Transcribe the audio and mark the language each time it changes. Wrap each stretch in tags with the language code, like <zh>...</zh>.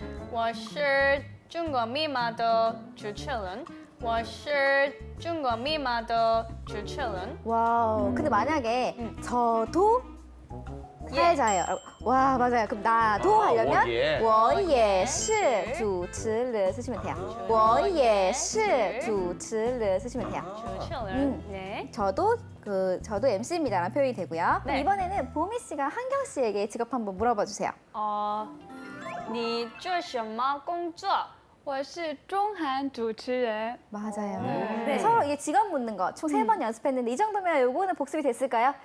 <zh>我是中国密码的主持人. 我是中国密码的主持人.</zh> <ko>와우. 근데 만약에 저도 사회자예요. 와, 맞아요. 그럼 나도 하려면</ko> <zh>我也是主持人</zh> <ko>쓰시면 돼요.</ko> <zh>我也是主持人</zh> <ko>쓰시면 돼요. 主持人.네. 저도 MC입니다라는 표현이 되고요. 네. 이번에는 보미 씨가 한경 씨에게 직업 한번 물어봐 주세요.</ko> <zh>你做什么工作? 我是中韩主持人。</zh> <ko>맞아요. 네. 서로 이게 직업 묻는 거 총 3번 연습했는데 이 정도면 요거는 복습이 됐을까요?</ko>